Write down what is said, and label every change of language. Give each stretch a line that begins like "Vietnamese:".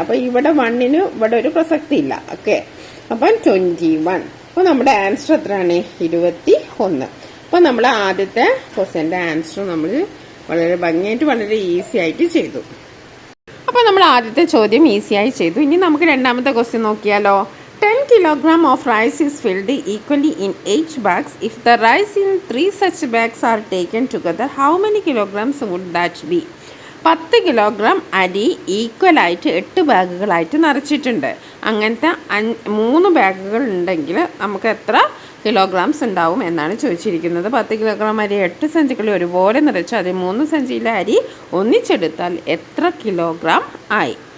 Malayalam: അപ്പൊ ഇവിടെ 1ന് ഇവിടെ ഒരു പ്രസക്തി ഇല്ല. ഓക്കെ, അപ്പൊ 21. അപ്പൊ നമ്മുടെ ആൻസർ എത്രയാണ്? 21. അപ്പൊ നമ്മൾ ആദ്യത്തെ ക്വസ്റ്റ്യന്റെ ആൻസർ നമ്മൾ വളരെ ഭംഗിയായിട്ട് വളരെ ഈസി ആയിട്ട് ചെയ്തു. അപ്പോൾ നമ്മൾ ആദ്യത്തെ ചോദ്യം ഈസിയായി ചെയ്തു. ഇനി നമുക്ക് രണ്ടാമത്തെ ക്വസ്റ്റ്യൻ നോക്കിയാലോ.
English: 10 kilogram of rice is filled equally in 8 bags. If the rice in 3 such bags are taken together, how many kilograms would that be?
Malayalam: 10 kilogram അരി ഈക്വലായിട്ട് 8 ബാഗുകളായിട്ട് നിറച്ചിട്ടുണ്ട്. അങ്ങനത്തെ 3 ബാഗുകൾ ഉണ്ടെങ്കിൽ നമുക്ക് എത്ര കിലോഗ്രാംസ് ഉണ്ടാവും എന്നാണ് ചോദിച്ചിരിക്കുന്നത്. 10 കിലോഗ്രാം അരി 8 സഞ്ചികളിൽ ഒരുപോലെ നിറച്ച് അതിൽ 3 സഞ്ചിയിലെ അരി ഒന്നിച്ചെടുത്താൽ എത്ര കിലോഗ്രാം ആയി?